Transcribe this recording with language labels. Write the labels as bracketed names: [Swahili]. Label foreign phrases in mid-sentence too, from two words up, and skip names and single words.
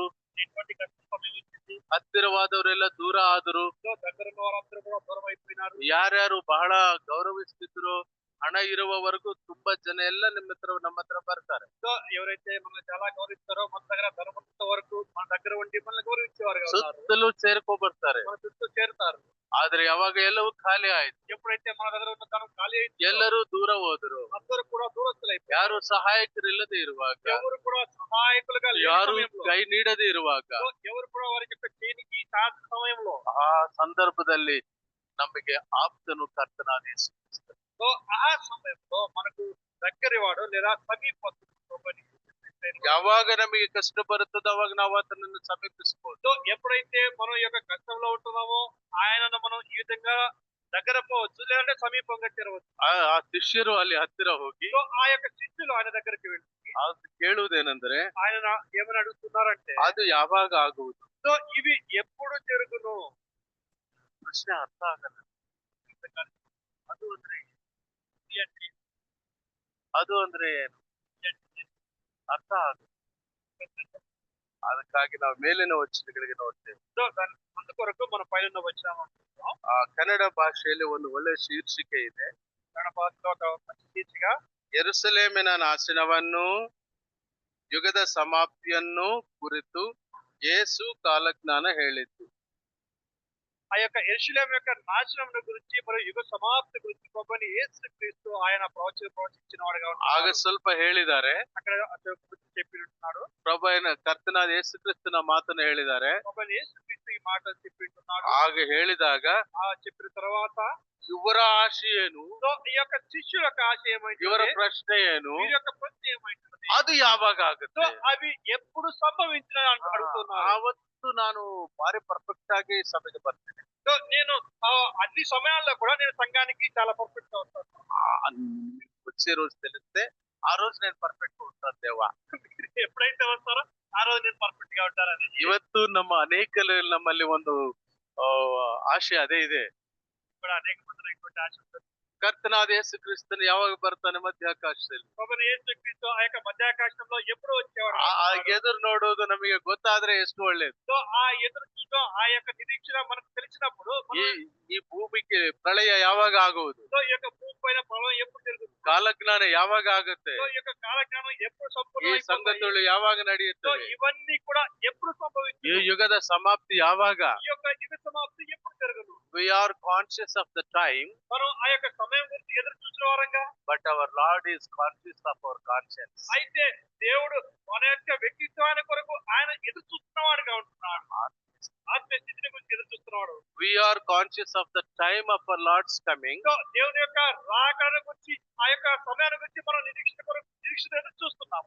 [Telugu] ఎటువంటి కష్ట సమయం వచ్చింది, [Kannada] ಹತ್ತಿರವಾದವರೆಲ್ಲ ದೂರ ಆದರು, [Telugu] సో దగ్గర ఉన్న వారందరూ కూడా దూరం అయిపోయినారు. [Kannada] ಯಾರ್ಯಾರು ಬಹಳ ಗೌರವಿಸ್ತಿದ್ರು, ಹಣ ಇರುವವರೆಗೂ ತುಂಬಾ ಜನ ಎಲ್ಲ ನಮ್ಮ ಹತ್ರ ಬರ್ತಾರೆ. [Telugu] సో ఎవరైతే మనల్ని చాలా గౌరవిస్తారో మన దగ్గర ధనవంత వరకు మన దగ్గర ఉండి మనల్ని గౌరవించేవారు ఉన్నారు. [Kannada] ಸುತ್ತಲೂ ಸೇರ್ಕೊ ಬರ್ತಾರೆ. [Telugu] మన చుట్టూ చేరుతారు. [Kannada] ಆದ್ರೆ ಯಾವಾಗ ಎಲ್ಲವೂ ಖಾಲಿ ಆಯ್ತು, [Telugu] ఎప్పుడైతే మన దగ్గర ఉన్న ధనం ఖాళీ అయింది, [Kannada] ಎಲ್ಲರೂ ದೂರ ಹೋದರು. [Telugu] అందరూ కూడా దూరస్తులైపోయారు. [Kannada] ಯಾರು ಸಹಾಯಕರಿಲ್ಲದೆ ಇರುವಾಗ, [Telugu] ఎవరు కూడా సహాయకులుగా లేని [Kannada] ಯಾರು [Telugu] సమయంలో, [Kannada] ಕೈ ನೀಡದೆ ಇರುವಾಗ, [Telugu] సో ఎవరు కూడా వారి యొక్క చేనికి సాధిన సమయంలో, [Kannada] ಆ ಸಂದರ್ಭದಲ್ಲಿ ನಮಗೆ ಆಪ್ತನು ಕರ್ತನಾದ ಯೇಸು ಕ್ರಿಸ್ತನು. [Telugu] సో ఆ సమయంలో మనకు దగ్గరి వాడు లేదా సమీపస్తుడు ప్రభువైన యేసుక్రీస్తు. [Kannada] ಯಾವಾಗ ನಮಗೆ ಕಷ್ಟ ಬರುತ್ತದೋ ಅವಾಗ ನಾವು ಆತನನ್ನು ಸಮೀಪಿಸಬಹುದು. [Telugu] సో ఎప్పుడైతే మనం ఈ యొక్క కష్టంలో ఉంటున్నామో ఆయనను మనం ఈ విధంగా దగ్గర పోవచ్చు లేదంటే సమీపంగా చేరవచ్చు. [Kannada] ಆ ಶಿಷ್ಯರು ಅಲ್ಲಿ ಹತ್ತಿರ ಹೋಗಿ [Telugu] సో ఆ యొక్క శిష్యులు ఆయన దగ్గరికి వెళ్ళి [Kannada] ಅದು ಕೇಳುವುದೇನೆಂದ್ರೆ, [Telugu] ఆయన ఏమని అడుగుతున్నారంటే, [Kannada] ಅದು ಯಾವಾಗ ಆಗುವುದು? [Telugu] సో ఇవి ఎప్పుడు జరుగును? [Kannada] ಪ್ರಶ್ನೆ ಅರ್ಥ ಆಗಲ್ಲ. ಅದು ಅಂದ್ರೆ ಅದು ಅಂದ್ರೆ ಏನು ಅರ್ಥ ಆಗುತ್ತೆ. ಅದಕ್ಕಾಗಿ ನಾವು ಮೇಲಿನ ವಚನಗಳಿಗೆ ನೋಡ್ತೇವೆ. [Telugu] సో దాని అందుకొరకు మన పైన వచ్చినాము. [Kannada] ಆ ಕನ್ನಡ ಭಾಷೆಯಲ್ಲಿ ಒಂದು ಒಳ್ಳೆ ಶೀರ್ಷಿಕೆ ಇದೆ. [Telugu] కన్నడ భాషలో ఒక మంచి శీర్షిక, [Kannada] ಯೆರೂಸಲೇಮಿನ ನಾಶನವನ್ನು, ಯುಗದ ಸಮಾಪ್ತಿಯನ್ನು ಕುರಿತು ಯೇಸು ಕಾಲಜ್ಞಾನ ಹೇಳಿದ್ದು. [Telugu] ఆ యొక్క యెరూషలేము యొక్క నాశనం గురించి మరియు యుగ సమాప్తి గురించి ప్రభువైన యేసుక్రీస్తు ఆయన ప్రవచించిన వాడుగా [Kannada] ಆಗ [Telugu] ఉన్నాడు. [Kannada] ಸ್ವಲ್ಪ ಹೇಳಿದ್ದಾರೆ, [Telugu] అక్కడ చెప్పినట్టున్నాడు. [Kannada] ಪ್ರಭುವಿನ ಕರ್ತನಾದ ಯೇಸು ಕ್ರಿಸ್ತನ ಮಾತನ್ನು ಹೇಳಿದ್ದಾರೆ. [Telugu] ప్రభువైన యేసుక్రీస్తు ఈ మాటలు చెప్పింటున్నాడు. [Kannada] ಹಾಗೆ ಹೇಳಿದಾಗ [Telugu] చెప్పిన తర్వాత [Kannada] ಇವರ ಆಶೆ ಏನು, [Telugu] సో ఈ యొక్క శిష్యుల యొక్క ఆశ [Kannada] ಇವರ [Telugu] ఏమైంది, [Kannada] ಪ್ರಶ್ನೆ ಏನು, [Telugu] వీరి యొక్క ప్రశ్న ఏమైంది, [Kannada] ಅದು ಯಾವಾಗ [Telugu] సో [Kannada] ಆಗುತ್ತೆ? [Telugu] అవి ఎప్పుడు సంభవించిన అడుగుతున్నారు. [Kannada] ಆವತ್ತು ನಾನು ಬಾರಿ ಪರ್ಫೆಕ್ಟ್ ಆಗಿ ಸಭೆಗೆ ಬರ್ತೇನೆ. [Telugu] సో నేను అన్ని సమయాల్లో కూడా నేను సంఘానికి చాలా పర్ఫెక్ట్ గా వస్తాను. వచ్చే రోజు తెలిస్తే ఆ రోజు నేను పర్ఫెక్ట్ ఉంటాను దేవా. ఎప్పుడైతే వస్తారో ఆ రోజు నేను పర్ఫెక్ట్ గా ఉంటానని. [Kannada] ಇವತ್ತು ನಮ್ಮಲ್ಲಿ ಒಂದು ಆ, ಆಶೆ ಅದೇ ಇದೆ. [Telugu] కూడా అనేక మందిలో ఇటువంటి ఆశ ఉంటుంది. [Kannada] ಕರ್ತನಾದ ಯೇಸು ಕ್ರಿಸ್ತನು ಯಾವಾಗ ಬರ್ತಾನೆ ಮಧ್ಯಾಕಾಶದಲ್ಲಿ, [Telugu] ప్రభువైన యేసుక్రీస్తు ఆ యొక్క మధ్యాకాశంలో ఎప్పుడు వచ్చేవాడు [Kannada] ಆ [Telugu] అనుకుంటున్నాడు. [Kannada] ಎದುರು ನೋಡೋದು ನಮಗೆ ಗೊತ್ತಾದ್ರೆ ಎಷ್ಟು ಒಳ್ಳೇದು. [Telugu] సో ఆ ఎదురు చూడడం ఆ యొక్క నిరీక్షణ మనకు తెలిసినప్పుడు [Kannada] ಈ ಈ ಭೂಮಿಗೆ ಪ್ರಳಯ ಯಾವಾಗ ಆಗುವುದು, [Telugu] సో ఈ యొక్క భూమి పైన ప్రళయం ఎప్పుడు జరుగుతుంది, [Kannada] ಕಾಲಜ್ಞಾನ ಯಾವಾಗ ಆಗುತ್ತೆ, [Telugu] సో ఈ యొక్క కాలజ్ఞానం ఎప్పుడు [Kannada] ಈ [Telugu] సంపూర్ణమైపోతాయి, [Kannada] ಸಂಗತಿಗಳು ಯಾವಾಗ [Telugu] సో [Kannada] ನಡೆಯುತ್ತವೆ, [Telugu] ఇవన్నీ కూడా ఎప్పుడు [Kannada] ಈ [Telugu] సంభవిస్తాయి, [Kannada] ಯುಗದ ಸಮಾಪ್ತಿ ಯಾವಾಗ. [Telugu] ఈ యొక్క యుగ సమాప్తి ఎప్పుడు జరగదు. [English] We are conscious of the time, [Telugu] మనం ఆ యొక్క సమయం గురించి ఎదురు చూసిన వారంగా, [English] but our Lord is conscious of our conscience. [Telugu] అయితే దేవుడు మన యొక్క వ్యక్తిత్వాన్ని కొరకు ఆయన ఎదురు చూస్తున్నవాడుగా ఉంటున్నాడు. ఆత్మీయ స్థితిని గురించి ఎదురు చూస్తున్నాడు. [English] We are conscious of the time of our Lord's coming, [Telugu] సో దేవుని యొక్క రాకడ గురించి ఆ యొక్క సమయాన్ని గురించి మనం నిరీక్షణ ఎదురు చూస్తున్నాము.